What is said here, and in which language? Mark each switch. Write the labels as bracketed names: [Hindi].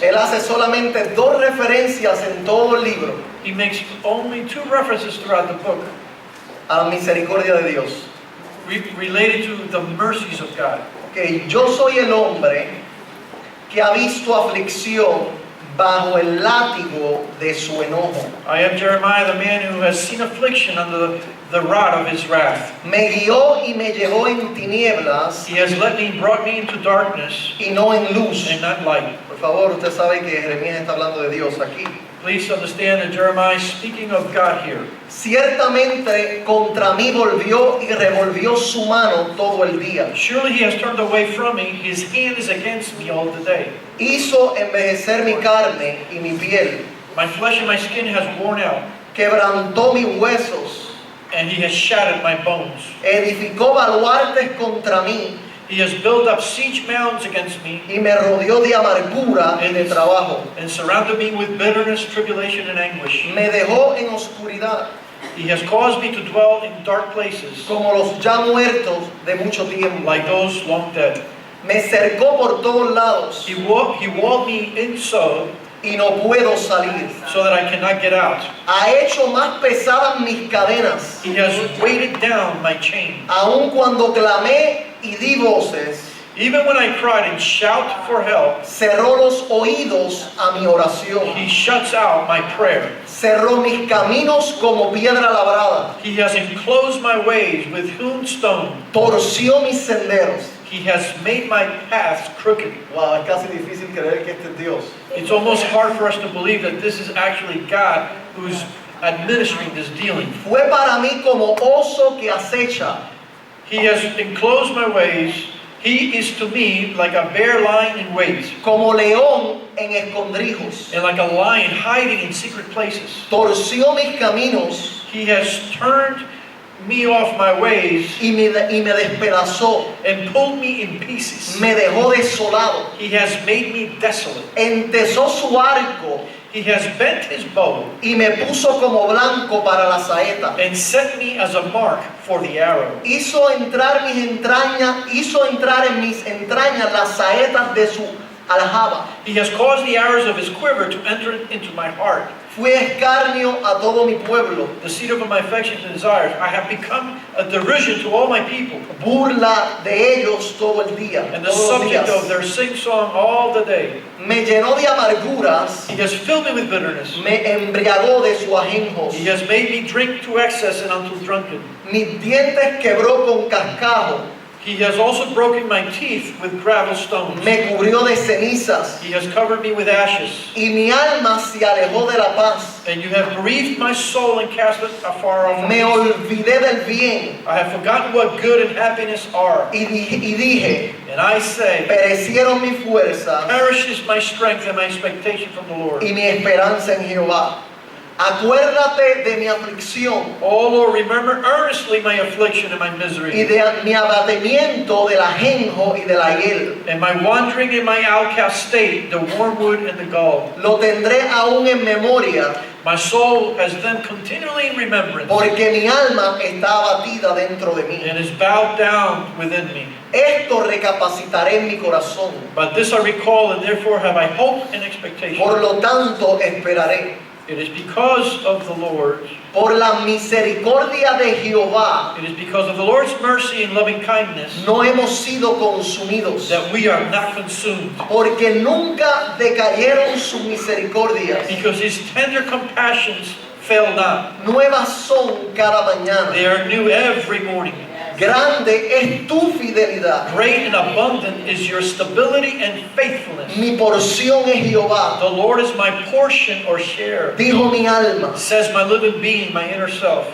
[Spanish] él hace solamente dos referencias en todo el libro [English] he makes only 2 references throughout the book [Spanish] a la misericordia de Dios. [English] related to the mercies of God. [Spanish] Que yo soy el hombre que ha visto aflicción bajo el látigo de su enojo. [English] I am Jeremiah, the man who has seen affliction under the rod of his wrath. [Spanish] Me guió y me llevó en tinieblas [English] He has brought me into darkness [Spanish] y no en luz. [English] and not light. [Spanish] Por favor, usted sabe que Jeremías está hablando de Dios aquí. [English] Please understand that Jeremiah is speaking of God here. [Spanish] Ciertamente contra mí volvió y revolvió su mano todo el día. [English] Surely he has turned away from me, his hand is against me all the day. [Spanish] Hizo envejecer mi carne y mi piel. [English] My flesh and my skin has worn out, [Spanish] Quebrantó mis huesos. [English] and he has shattered my bones. [Spanish] Edificó baluartes contra mí [English] He has built up siege mounds against me, [Spanish] y me rodeó de amargura y de trabajo. [English] and surrounded me with bitterness, tribulation, and anguish. [Spanish] Me dejó en oscuridad [English] He has caused me to dwell in dark places, [Spanish] como los ya muertos de mucho tiempo. [English] like those long dead. [Spanish] Me cercó por todos lados [English] He walled me in so [Spanish] y no puedo salir. [English] that I cannot get out. [Spanish] Ha hecho más pesadas mis cadenas. [English] He has weighted down my chain. [Spanish] Aun cuando clamé y di voces, [English] Even when I cried and shout for help, [Spanish] cerró los oídos a mi oración. [English] he shuts out my prayer. [Spanish] Cerró mis caminos como piedra labrada. [English] He has enclosed my ways with hewn stone. [Spanish] Torció mis senderos. [English] He has made my paths crooked. [Spanish] Wow, es casi difícil creer que este es Dios. [English] It's almost hard for us to believe that this is actually God who's administering this dealing. [Spanish] Fue para mí como oso que acecha. [English] He has enclosed my ways. He is to me like a bear lying in wait, [Spanish] Como león en escondrijos. [English] and like a lion hiding in secret places. [Spanish] Torció mis caminos [English] He has turned me off my ways [Spanish] y me despedazó. [English] and pulled me in pieces. [Spanish] Me dejó desolado. [English] He has made me desolate. [Spanish] Entesó su arco [English] He has bent his bow [Spanish] y me puso como blanco para la saeta. [English] and set me as a mark for the arrow. [Spanish] Hizo entrar en mis entrañas las saetas de su aljaba. [English] He has caused the arrows of his quiver to enter into my heart. [Spanish] Fue escarnio a todo mi pueblo, [English] The seat of my affections and desires. I have become a derision to all my people, [Spanish] burla de ellos todo el día, [English] and the [Spanish] todos los [English] subject [Spanish] días. [English] of their sing-song all the day. [Spanish] Me llenó de amarguras, [English] He has filled me with bitterness. [Spanish] me embriagó de su ajenjos. [English] He has made me drink to excess and until drunken. [Spanish] Mis dientes quebró con cascajo, [English] He has also broken my teeth with gravel stones. [Spanish] me cubrió de cenizas, [English] He has covered me with ashes. [Spanish] y mi alma se alejó de la paz. [English] And you have bereaved my soul and cast it afar off. [Spanish] Me olvidé del bien, [English] I have forgotten what good and happiness are. [Spanish] y dije, [English] And I say, [Spanish] perecieron mis fuerzas [English] perishes my strength and my expectation from the Lord. [Spanish] y mi esperanza en Jehová. Acuérdate de mi aflicción [English] Oh Lord, remember earnestly my affliction and my [Spanish] y [English] misery, [Spanish] de mi abatimiento del ajenjo y de la hiel. [English] and my wandering in my outcast state, the wormwood and the gall. [Spanish] Lo tendré aún en memoria, [English] My soul has them continually in remembrance, [Spanish] porque mi alma está abatida dentro de mí. [English] and is bowed down within me. [Spanish] Esto recapacitaré en mi corazón. [English] But this I recall, and therefore have I hope and expectation. [Spanish] Por lo tanto, esperaré. [English] It is because of the Lord, [Spanish] Por la misericordia de Jehová [English] it is because of the Lord's mercy and loving kindness [Spanish] no hemos sido consumidos, [English] that we are not consumed. [Spanish] porque nunca decayeron sus misericordias. [English] Because His tender compassions fail not. [Spanish] Nuevas son cada mañana. [English] They are new every morning. [Spanish] Grande es tu fidelidad. [English] Great and abundant is your stability and faithfulness. [Spanish] Mi porción es Jehová, [English] The Lord is my portion or share, [Spanish] dijo mi alma. [English] says my living being, my inner self.